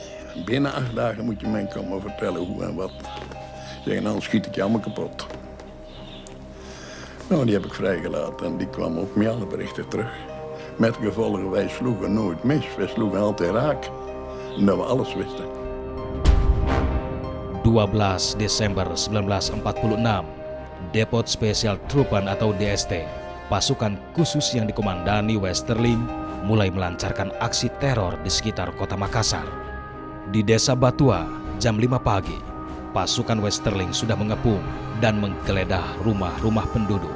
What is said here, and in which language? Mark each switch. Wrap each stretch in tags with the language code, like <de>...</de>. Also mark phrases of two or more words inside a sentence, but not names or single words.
<nl>Binnen 8 dagen moet je mij komen vertellen hoe en wat. Zeggen, anders schiet ik je allemaal kapot. Nou, die heb ik vrijgelaten en die kwam ook met alle berichten terug. Met gevolgen, wij sloegen nooit mis. Wij sloegen altijd raak. Omdat we alles wisten.</nl> <id>12 Desember 1946, Depot Special Troopan atau DST, pasukan khusus yang dikomandani Westerling, mulai melancarkan aksi teror di sekitar kota Makassar. Di desa Batua, jam 5 pagi, pasukan Westerling sudah mengepung dan menggeledah rumah-rumah penduduk.</id>